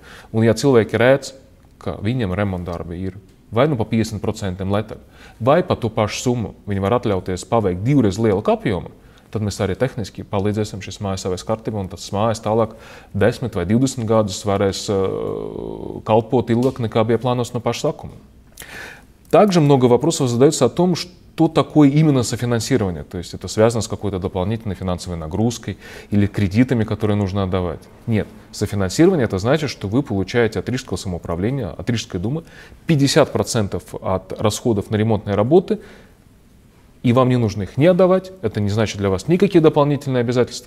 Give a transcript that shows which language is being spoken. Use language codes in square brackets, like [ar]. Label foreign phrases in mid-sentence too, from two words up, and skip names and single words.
[lv] Un ja cilvēki redz, ka viņiem remontdarbi ir vai nu pa 50% letāk, vai pa to pašu summu viņi var atļauties paveikt 2 reizes lielāku apjomu, tad mēs arī tehniski palīdzēsim šīs mājas savai kārtībai, un tas mājas tālāk 10 vai 20 gadus varēs kalpot ilgāk, nekā bija [ru] планировано на [lv] paša sākuma. [ru] Также много вопросов задается о том, что такое именно софинансирование. То есть это связано с какой-то дополнительной финансовой нагрузкой или кредитами, которые нужно отдавать. Нет, софинансирование это значит, что вы получаете от Рижского самоуправления, от Рижской думы 50% от расходов на ремонтные работы, и вам не нужно их не отдавать, это не значит для вас никакие дополнительные обязательства.